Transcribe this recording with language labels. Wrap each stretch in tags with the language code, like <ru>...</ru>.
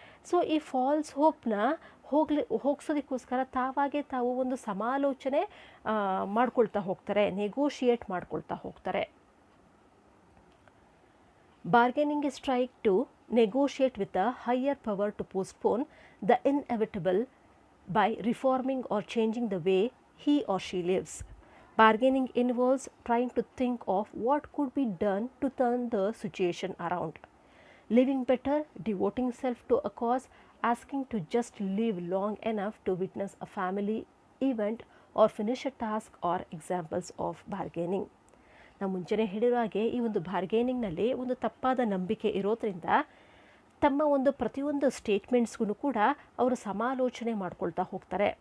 <kn>So ಈ falls ಹೋಪ್ನ ಹೋಗ್ಸೋದಕ್ಕೋಸ್ಕರ ತಾವು ಒಂದು ಸಮಾಲೋಚನೆ ಮಾಡ್ಕೊಳ್ತಾ ಹೋಗ್ತಾರೆ, ನೆಗೋಷಿಯೇಟ್ ಮಾಡ್ಕೊಳ್ತಾ ಹೋಗ್ತಾರೆ.</kn> <en>Bargaining is try to negotiate with a higher power to postpone the inevitable by reforming or changing the way he or she lives. Bargaining involves trying to think of what could be done to turn the situation around. Living better, devoting self to a cause, asking to just live long enough to witness a family event or finish a task are examples of bargaining.</en> <kn>ನಾವು ಮುಂಚೆನೇ ಹೇಳಿರೋ ಹಾಗೆ ಈ ಒಂದು ಬಾರ್ಗೇನಿಂಗ್ನಲ್ಲಿ ಒಂದು ತಪ್ಪಾದ ನಂಬಿಕೆ ಇರೋದ್ರಿಂದ ತಮ್ಮ ಒಂದು ಪ್ರತಿಯೊಂದು ಸ್ಟೇಟ್ಮೆಂಟ್ಸ್ಗೂ ಕೂಡ ಅವರು ಸಮಾಲೋಚನೆ ಮಾಡ್ಕೊಳ್ತಾ ಹೋಗ್ತಾರೆ.</kn>